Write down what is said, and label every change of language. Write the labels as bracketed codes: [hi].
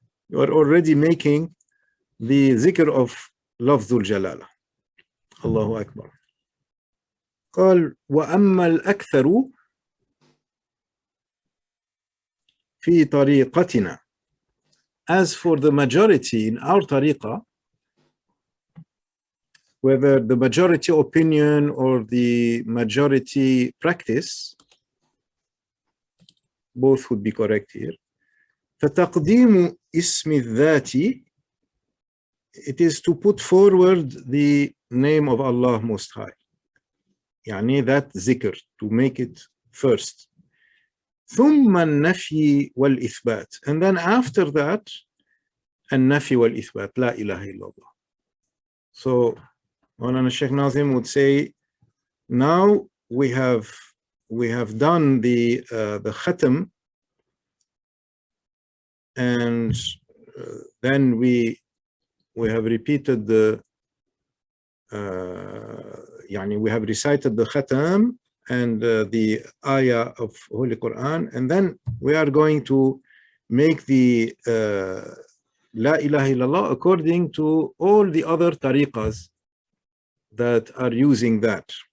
[en] You are already making the dhikr of lafzul jalala. [ar] Allahu Akbar. قال وأما الأكثر في طريقتنا. [en] As for the majority in our tariqah, whether the majority opinion or the majority practice, both would be correct here. [ar] فَتَقْدِيمُ اسم الذات, [en] it is to put forward the name of Allah Most High. يعني that zikr, to make it first. [ar] ثُمَّ النَّفْيِ وَالْإِثْبَاتِ, [en] and then after that, [ar] النَّفْيِ وَالْإِثْبَاتِ, لا إله إلا الله. [en] So, Mawlana Shaykh Nazim would say, now we have done the khatam, and then we have repeated the we have recited the khatam and the ayah of Holy Quran, and then we are going to make the La ilaha illallah according to all the other tariqas that are using that.